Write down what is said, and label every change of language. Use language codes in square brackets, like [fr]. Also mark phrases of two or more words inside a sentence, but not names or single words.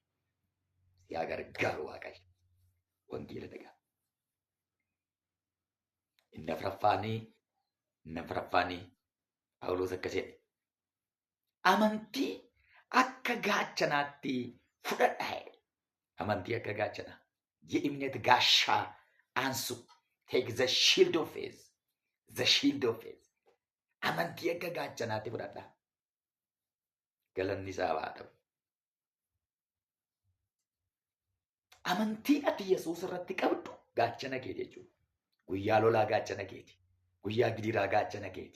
[om] Yaa gargaaru Waaqayyo. Wangeela nagaa. Inni afuraffaanii Phaawulos akkas jedhe. Amantii akka gaachanaatti fudhadhaa. Amantii akka gaachanaa. [am] የእምነት ጋሻ አንሱ። [en] Take the shield of faith. The shield of faith. [om] Amantii akka gaachanaatti fudhadhaa. Galanni isaa haa ta'u. Amantii ati Yesuus irratti qabdu gaachana keeti jechuudha. Guyyaa lolaa gaachana keeti. Guyyaa gidiraa gaachana keeti.